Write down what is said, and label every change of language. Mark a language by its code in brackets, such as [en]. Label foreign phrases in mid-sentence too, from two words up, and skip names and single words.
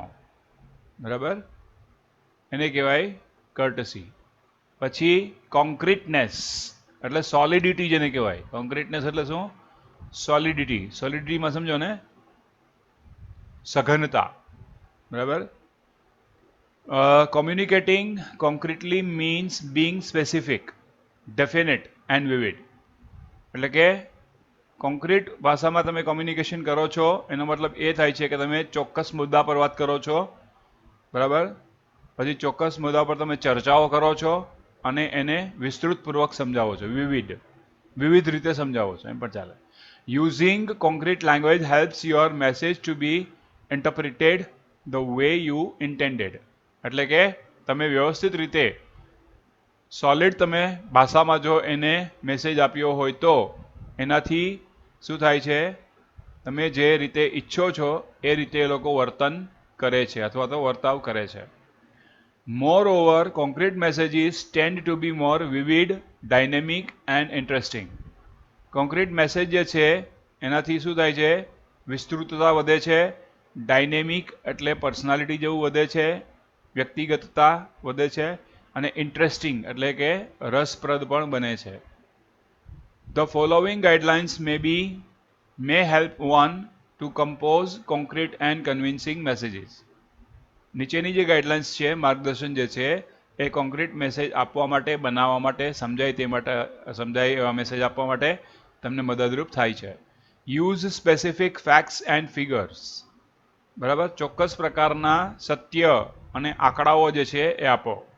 [gu] બરાબર, એને કહેવાય કર્ટસી. પછી કોન્ક્રીટનેસ. એટલે સોલિડિટી જેને કહેવાય. કોન્ક્રીટનેસ એટલે શું? સોલિડિટી. સોલિડિટીમાં સમજો ને સઘનતા. બરાબર. [en] Communicating concretely means being specific, definite and vivid. [gu] એટલે કે કોન્ક્રીટ ભાષામાં તમે કોમ્યુનિકેશન કરો છો એનો મતલબ એ થાય છે કે તમે ચોક્કસ મુદ્દા પર વાત કરો છો, બરાબર, પછી ચોક્કસ મુદ્દા પર તમે ચર્ચાઓ કરો છો અને એને વિસ્તૃતપૂર્વક સમજાવો છો, વિવિધ રીતે સમજાવો છો, એમ પણ ચાલે. [en] using concrete language helps your message to be interpreted the way you intended. [gu] એટલે કે તમે વ્યવસ્થિત રીતે સોલિડ તમે ભાષામાં જો એને મેસેજ આપ્યો હોય તો એનાથી શું થાય છે? તમે જે રીતે ઈચ્છો છો એ રીતે એ લોકો વર્તન કરે છે અથવા તો વર્તાવ કરે છે. [en] Moreover, concrete messages tend to be more vivid, dynamic and interesting. concrete message [gu] જે છે એનાથી શું થાય છે? વિસ્તૃતતા વધે છે, ડાયનેમિક એટલે પર્સનાલિટી જેવું વધે છે, વ્યક્તિગતતા વધે છે અને ઇન્ટરેસ્ટિંગ એટલે કે રસપ્રદ પણ બને છે. [en] The following guidelines may help one to compose concrete and convincing messages. [gu] નીચેની જે ગાઈડલાઇન્સ છે, માર્ગદર્શન જે છે એ [en] concrete message [gu] આપવા માટે, બનાવવા માટે, સમજાય એવા મેસેજ આપવા માટે તમને મદદરૂપ થાય છે. [en] use specific facts and figures. [gu] બરાબર, ચોક્કસ પ્રકારના સત્ય અને આંકડાઓ જે છે એ આપો.